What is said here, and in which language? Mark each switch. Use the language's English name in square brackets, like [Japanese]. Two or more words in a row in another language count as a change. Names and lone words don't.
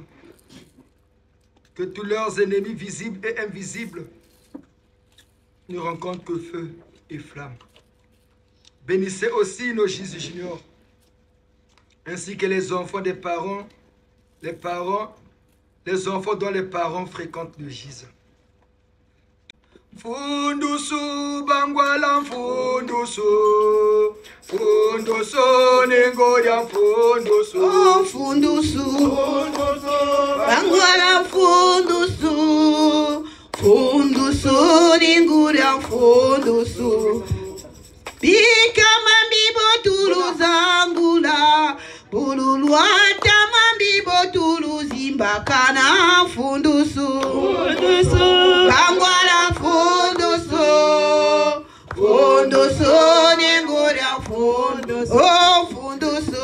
[French] Que tous leurs ennemis visibles et invisibles ne rencontrent que feu et flamme. Bénissez aussi nos GIZ juniors, ainsi que les enfants des parents, les enfants dont les parents fréquentent le GIZ. [Kongo] Fundusu bangwala fundusu Fundusu nengoya fundusu Oh fundusu Bangwala fundusu Fundusu nengoya fundusu Bika mambibo tuluzangula Bululuata mambibo tuluzimbakana fundusu Bangwala fundusu Fundusu nengoya fundusu Oh fundusu